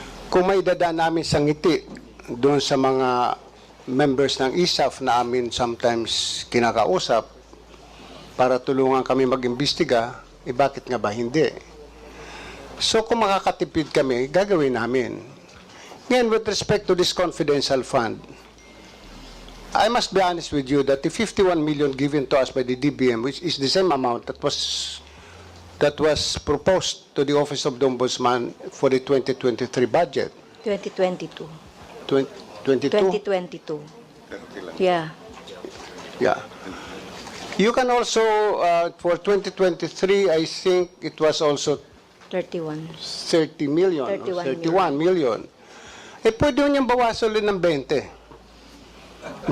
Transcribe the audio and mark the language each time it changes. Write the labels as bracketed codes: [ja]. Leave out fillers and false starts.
[tl] Kung may dadaan namin sa ngiti doon sa mga members ng ISAF na amin sometimes kinakausap para tulungan kami mag-imbestiga, bakit nga ba hindi? So kung makakatipid kami, gagawin namin. [en] Ngayon, with respect to this confidential fund, I must be honest with you that the 51 million given to us by the DBM, which is the same amount that was proposed to the Office of the Ombudsman for the 2023 budget. 2022. 2022? 2022. Yeah. Yeah. You can also, for 2023, I think it was also 31. 30 million. 31 million. [tl] Pwede niyang bawasan ulit ng 20.